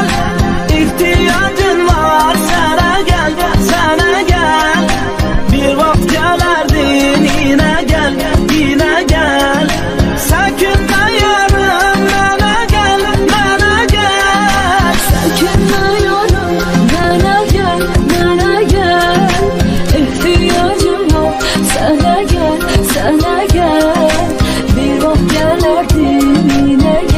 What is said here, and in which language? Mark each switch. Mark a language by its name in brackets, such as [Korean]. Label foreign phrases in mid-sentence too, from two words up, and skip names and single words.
[Turkish] İhtiyacın var, sana gel, sana gel. Bir vakit gelerdin, yine gel, yine gel. Çekinme yarım, bana gel, bana gel. [Azerbaijani] Çəkinmə yarım, mənə gəl, mənə gəl. İhtiyacım var, sənə gəl, sənə gəl. Bir vaxt gələrdin, yenə